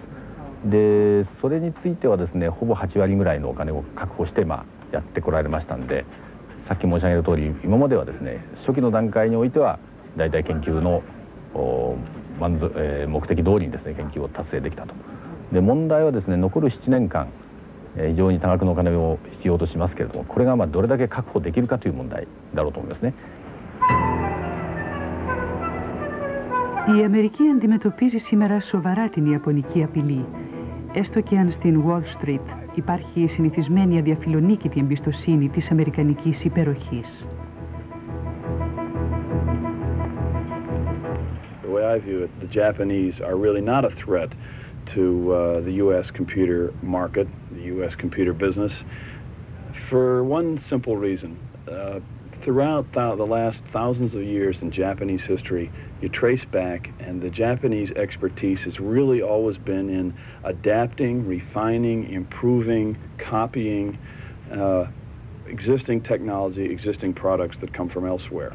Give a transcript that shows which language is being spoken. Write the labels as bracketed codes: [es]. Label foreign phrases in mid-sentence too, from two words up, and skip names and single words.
[ja] でそれについてはですね、ほぼ8割ぐらいのお金を確保してやってこられましたんで、さっき申し上げた通り、今まではですね、初期の段階においては大体研究の目的通りにですね、研究を達成できたと。で問題はですね、残る7年間非常に多額のお金を必要としますけれども、これがどれだけ確保できるかという問題だろうと思いますね。 [el] Η Αμερική αντιμετωπίζει σήμερα σοβαρά την ιαπωνική απειλή. Έστω και αν στην Wall Street υπάρχει η συνηθισμένη αδιαφιλονίκητη εμπιστοσύνη της αμερικανικής υπεροχής. [en] I view it, the Japanese are really not a threat to the U.S. computer market, the U.S. computer business, for one simple reason. Throughout the last thousands of years in Japanese history, you trace back, and the Japanese expertise has really always been in adapting, refining, improving, copying existing technology, existing products that come from elsewhere.